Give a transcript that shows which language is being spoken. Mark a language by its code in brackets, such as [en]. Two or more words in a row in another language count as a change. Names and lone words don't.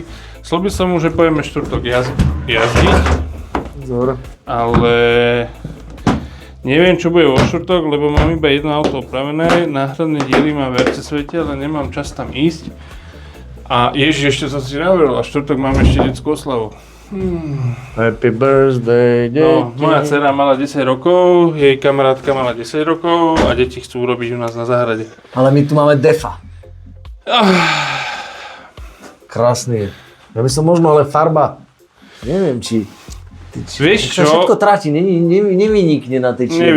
[sk] Slúbil som mu, že pojeme štvrtok jazdiť. Zor. Ale neviem, čo bude vo štvrtok, lebo mám iba jedno auto opravené, náhradné diely mám v RC Svete, ale nemám čas tam ísť. A ježiš, ešte som si nehovoril, a štvrtok máme ešte detskú oslavu. [en] Happy birthday, [sk] No, moja dcera mala 10 rokov, jej kamarátka mala 10 rokov a deti chcú urobiť u nás na záhrade. Ale my tu máme defa. Krásny je. Ja by som možno, ale farba, neviem či... Vieš sa čo? všetko tráti, nevynikne na tej čiernej.